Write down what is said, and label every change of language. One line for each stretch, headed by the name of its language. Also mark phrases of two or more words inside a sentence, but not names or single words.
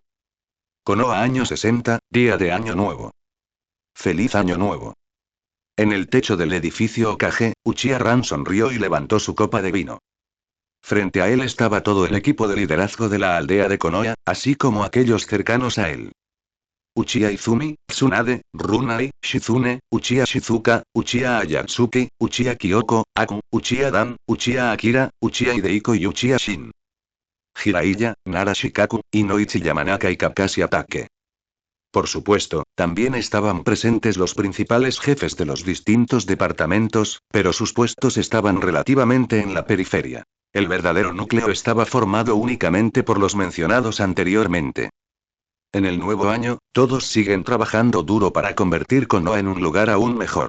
Spanish: Konoha año 60, día de Año Nuevo. ¡Feliz Año Nuevo! En el techo del edificio Okage, Uchiha Ran sonrió y levantó su copa de vino. Frente a él estaba todo el equipo de liderazgo de la aldea de Konoha, así como aquellos cercanos a él. Uchiha Izumi, Tsunade, Runai, Shizune, Uchiha Shizuka, Uchiha Ayatsuki, Uchiha Kyoko, Aku, Uchiha Dan, Uchiha Akira, Uchiha Hidehiko y Uchiha Shin. Jiraiya, Nara Shikaku, Inoichi Yamanaka y Kakashi Atake. Por supuesto, también estaban presentes los principales jefes de los distintos departamentos, pero sus puestos estaban relativamente en la periferia. El verdadero núcleo estaba formado únicamente por los mencionados anteriormente. En el nuevo año, todos siguen trabajando duro para convertir Konoha en un lugar aún mejor.